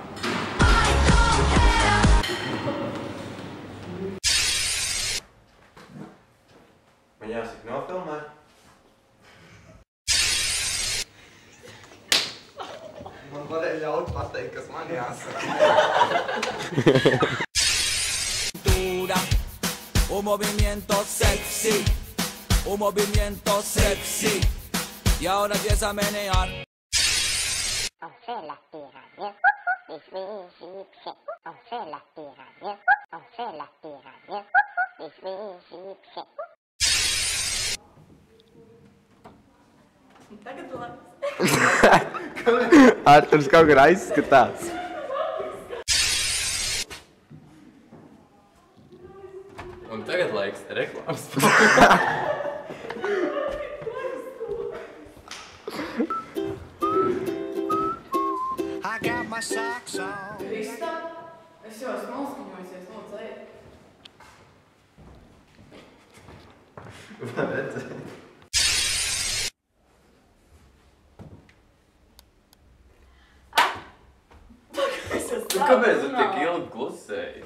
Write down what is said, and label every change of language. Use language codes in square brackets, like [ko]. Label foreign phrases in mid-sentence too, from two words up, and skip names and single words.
[lv] Man jāsaka nofilmē. Man varēja ļaut pateikt, kas man jāsaka. [es] Un movimiento sexy, un movimiento sexy. Y ahora empieza a menear. [fr] On fait la pyramide, les égyptiens. On fait la pyramide, on fait la pyramide, les égyptiens. [lv] Tagad labs. Arturs kaut kā aizskatās. Un tagad laiks reklāmas. [en] I got my socks on. [lv] Krista, es jau esmu noskaņojusies, lūdzu, ej. Vai redzēji? Kāpēc tu tik ilgi klusēji?